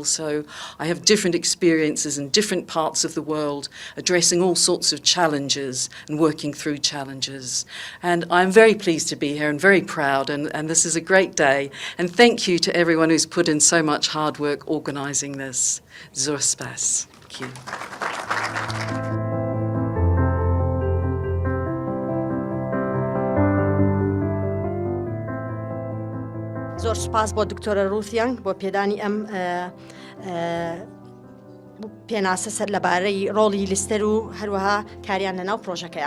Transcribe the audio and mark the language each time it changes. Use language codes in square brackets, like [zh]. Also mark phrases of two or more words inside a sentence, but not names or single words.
[en] So I have different experiences in different parts of the world, addressing all sorts of challenges and working through challenges. And I'm very pleased to be here and very proud, and this is a great day. And thank you to everyone who's put in so much hard work organising this. [ckb] زۆر سپاس. [en] Thank you. [ckb] زۆر سپاس بۆ دکتۆرە ڕوتیان بۆ پێدانی ئەم پێناسە سەر لەبارەی ڕۆڵی لیستەر و هەروەها کاریان لەناو پرۆژەکەیە.